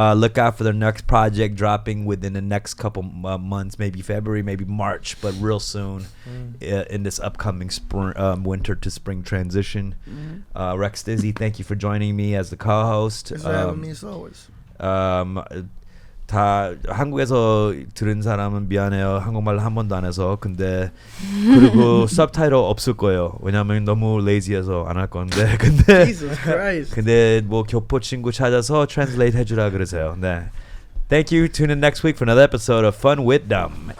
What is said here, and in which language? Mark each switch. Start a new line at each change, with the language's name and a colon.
English: Look out for their next project dropping within the next couple months, maybe February, maybe March, but real soon in this upcoming spring, winter to spring transition. Rex Dizzy, thank you for joining me as the co-host. Thanks for having me as always.
Korean: 다 한국에서 들은 사람은 미안해요. 한국말 한 번도 안 해서. 근데 그리고 서브타이틀 없을 거예요. 왜냐면 너무 레이지해서 안 할 건데. 근데
English: Jesus Christ.
Korean: 근데 뭐 교포 친구 찾아서 translate 해주라 그러세요. 네.
English: Thank you. Tune in next week for another episode of Fun with Dumb.